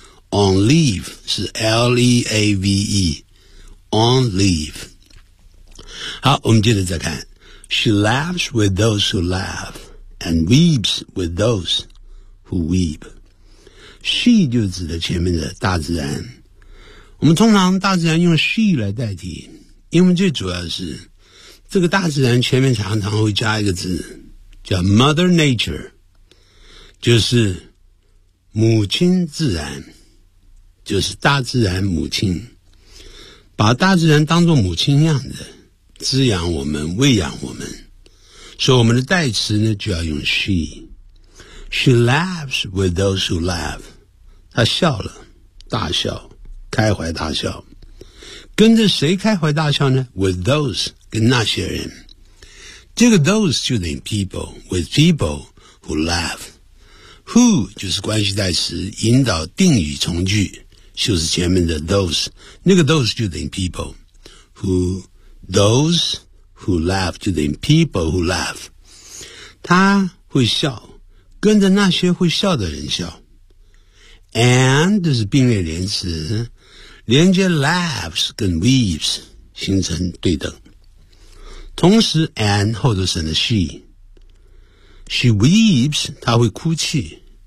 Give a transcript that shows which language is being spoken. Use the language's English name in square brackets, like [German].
[English] On leave [Chinese] 是 [English] L-E-A-V-E, on leave. [Chinese] 好，我们接着再看。 [English] She laughs with those who laugh, and weeps with those who weep. [Chinese] She 就指的前面的大自然。我们通常大自然用 she 来代替，因为最主要是这个大自然前面常常会加一个字叫 Mother Nature, 就是母亲自然，就是大自然母亲，把大自然当作母亲一样的滋养我们，喂养我们。所以我们的代词呢就要用 She. [English] She laughs with those who laugh. [Chinese] 她笑了，大笑，开怀大笑。跟着谁开怀大笑呢 ？ [English] With those， [Chinese] 跟那些人。这个 those 就等于 people， [English] with people who laugh。 [Chinese] Who 就是关系代词，引导定语从句，就是前面的 those， 那个 those 就等于 people。 [English] Who those who laugh [Chinese] 就等于 [English] people who laugh。 [Chinese] 他会笑，跟着那些会笑的人笑。 And 这是并列连词，连接 laughs 跟 weeps 形成对等。同时 and 后头省了 she。 [English] She weeps， [Chinese] 她会哭泣。